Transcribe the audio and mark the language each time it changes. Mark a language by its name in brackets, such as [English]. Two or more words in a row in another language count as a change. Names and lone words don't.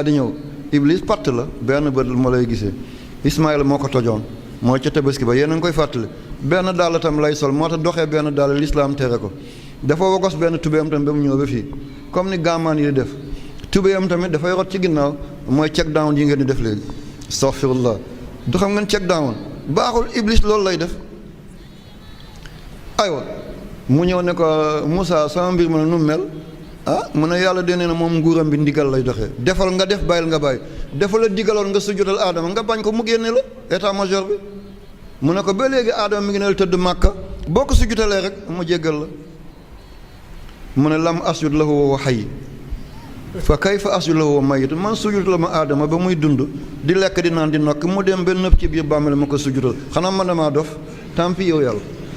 [Wolof] di ñëw Iblis patt la benn bët ma lay gisee Ismaïla moo ko tojoon mooy ca tabaski ba yéen a ngi koy fàttali benn dàll tam lay sol moo tax doxee benn dàll lislaam tere ko dafa wogos benn tubéyam tamit ba mu ñëw ba fii comme ni gaamaan yi di def tubéyam tamit dafay rot ci ginnaaw mooy [English] check down [Wolof] yi ngeen di def léegi astaghfirullah du xam ngeen [English] check down [Wolof] baaxul Iblis loolu lay def aywa mu ñëw ne ko Moussa sama mbir ma ne nu mel mu ne yàlla de nee na moom nguuram bi ndigal lay doxee defal nga def bàyyil nga bàyyi defal la digaloon nga sujjutal Aadama nga bañ ko mu génne la [French] état major [Wolof] bi mu ne ko ba léegi Aadama mi ngi ne la tëdd Màkka boo ko sujjutalee rek mu jéggal la mu ne [Arabic] لم أسجد له وهو حي فكيف أسجد له وهو ميت [Wolof] man sujjutal ma Aadama ba muy dund di lekk di naan di nokk mu dem ba nëb ci biir bàmmeel ma ko sujjutal xanaa man damaa dof [French] tant pis [Wolof] yow yàlla